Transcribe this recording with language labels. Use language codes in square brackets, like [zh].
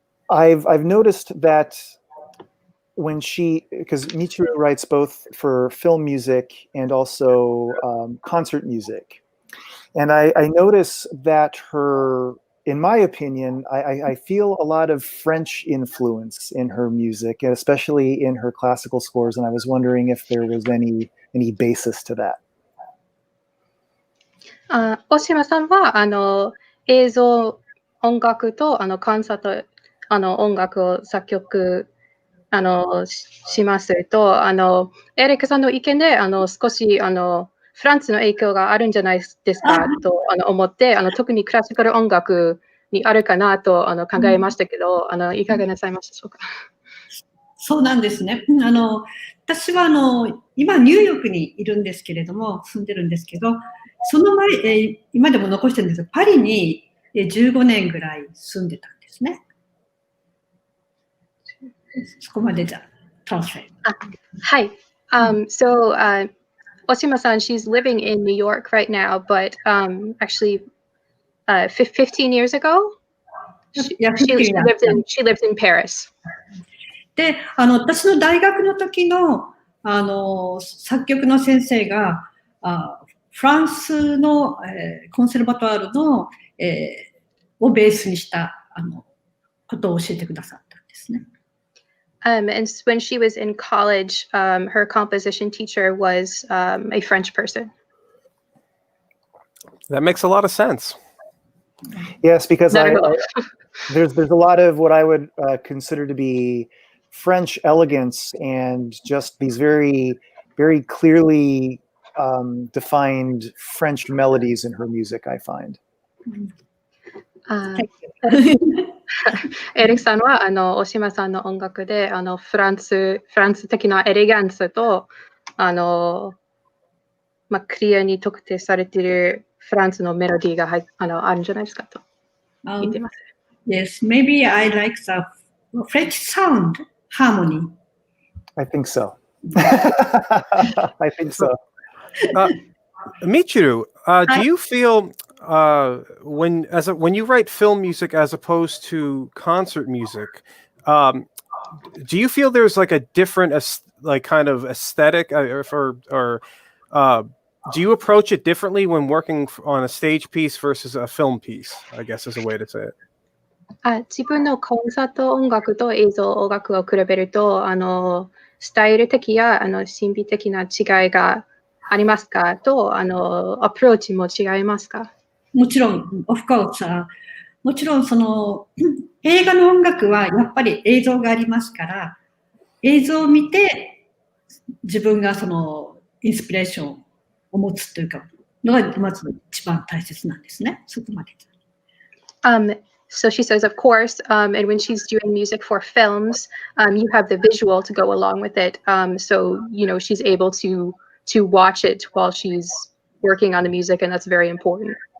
[en] I've noticed that when because Michiru writes both for film music and also concert music, and I notice that in my opinion, I feel a lot of French influence in her music, especially in her classical scores, and I was wondering if there was any basis to that. [ja] 大島さんは映像音楽とコンサート音楽を作曲しますとエリックさんの意見で少しフランスの影響があるんじゃないですかと思って特にクラシカル音楽にあるかなと考えましたけどいかがなさいましたでしょうか。そうなんですね。私は今ニューヨークにいるんですけれども、住んでるんですけど、その前、今でも残してるんですが、パリに15年ぐらい住んでたんですね。そこまでじゃトランスフェア。はい。 [en] So Oshima-san, she's living in New York right now, but actually 15 years ago, she lived in Paris. [ja] で、私の大学の時の、作曲の先生が、フランスの、コンセルバトワールの、をベースにしたことを教えてくださったんですね。 [en] And when she was in college, her composition teacher was a French person. That makes a lot of sense. Yes, because there's a lot of what I would consider to be French elegance and just these very, very clearly defined French melodies in her music, I find. [ja] エリックさんは大島さんの音楽でフランス的なエレガンスとクリアに特定されているフランスのメロディーがあるんじゃないですかと言ってます。 [en] Yes, maybe I like the French sound harmony. I think so. I think so. Michiru, do you feel when you write film music as opposed to concert music, do you feel there's like a different kind of aesthetic, or do you approach it differently when working on a stage piece versus a film piece? I guess is a way to say it. [ja] 自分のコンサート音楽と映像音楽を比べるとスタイル的や神秘的な違いがありますかとアプローチも違いますか。もちろん、 [en] of course、 [ja] もちろん映画の音楽はやっぱり映像がありますから、映像を見て自分がインスピレーションを持つというかのがまず一番大切なんですね。そこまで。 [en] So she says, of course, and when she's doing music for films, you have the visual to go along with it. So, she's able to watch it while she's working on the music, and that's very important.